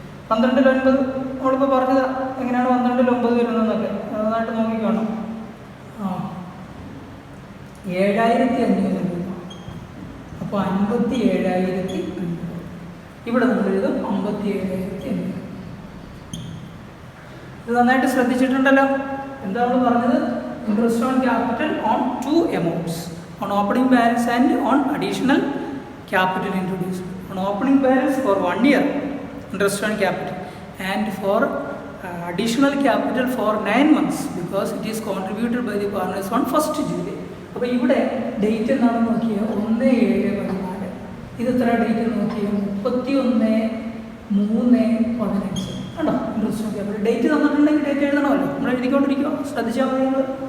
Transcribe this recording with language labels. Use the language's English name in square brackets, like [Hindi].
[Malayalam] 12,900 നമ്മളിപ്പോൾ പറഞ്ഞത് എങ്ങനെയാണ് 12,900 വരുന്നതെന്നൊക്കെ നന്നായിട്ട് നോക്കിക്കാണും. 7,500 രൂപ. അപ്പോൾ 57,500. ഇവിടെ നമ്മൾ എഴുതും 57,500. ഇത് നന്നായിട്ട് ശ്രദ്ധിച്ചിട്ടുണ്ടല്ലോ. എന്താ നമ്മൾ പറഞ്ഞത്? [English] Interest on capital on 2 amounts, on opening balance and on additional capital introduced. On opening balance for 1 year interest on capital, and for additional capital for 9 months because it is contributed by the partners on 1st July. [Malayalam] അപ്പോൾ ഇവിടെ date എന്താണെന്ന് നോക്കിയാൽ 1/7/14. ഇത് എത്ര date നോക്കിയാൽ 31/3/15. കണ്ടോ? Interest on capital date തന്നിട്ടുണ്ടെങ്കിൽ date എഴുതണമല്ലോ. നമ്മൾ എഴുതിക്കൊണ്ടിരിക്കുക, ശ്രദ്ധിച്ചാൽ മതി നിങ്ങൾ.